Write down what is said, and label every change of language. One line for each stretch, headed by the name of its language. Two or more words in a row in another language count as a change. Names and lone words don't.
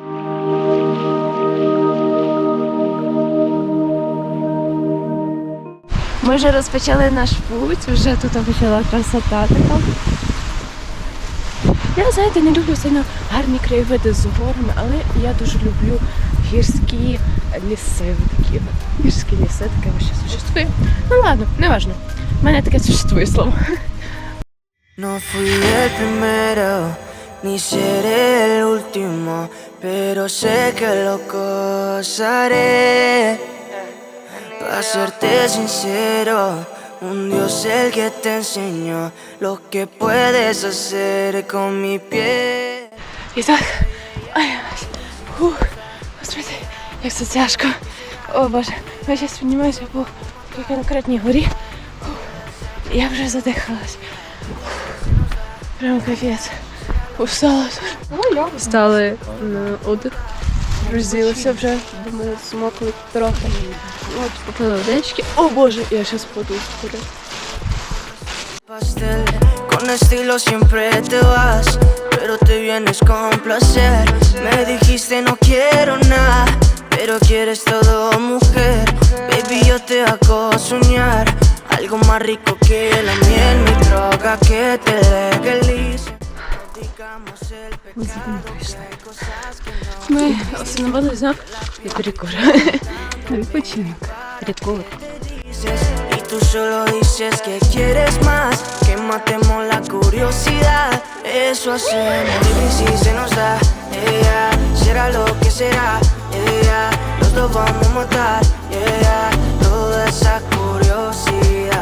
Ukrainian: Ми вже розпочали наш путь, вже тут почала красота така. Я, знаєте, не люблю сильно гарні краєвиди з горами, але я дуже люблю гірські ліси. Такі гірські ліси, таке
Russian: вообще существує.
Ukrainian: Ну ладно, неважно. У мене таке существує слово.
Spanish: No fui el primero, ni seré el último, pero sé que lo gozaré. Para serte sincero, un Dios el que te enseñó lo que puedes hacer con mi piel.
Ukrainian: І так, господи, як це тяжко. О Боже, я зараз піднімаюся по такій конкретній горі. Я вже задихалась. Прям капець. Устала дуже. Стали на отдих. Розділися вже, думаю, змокли трохи. От, попили водички. О Боже, я зараз впаду.
Spanish: Pastel, con estilo siempre te vas, pero te vienes con placer. Me dijiste no quiero nada, pero quieres todo, mujer. Baby, yo te hago soñar algo más rico que la miel, mi droga que te legalice. Digamos el pecado, que hay cosas que no.
Ukrainian: Ми встановили знак від перекура. На відпочинок. Перекур.
Spanish: Y tú solo dices que quieres más, que matemos la curiosidad. Eso hacemos y si se nos da, será lo que será, los dos vamos a matar, toda esa curiosidad.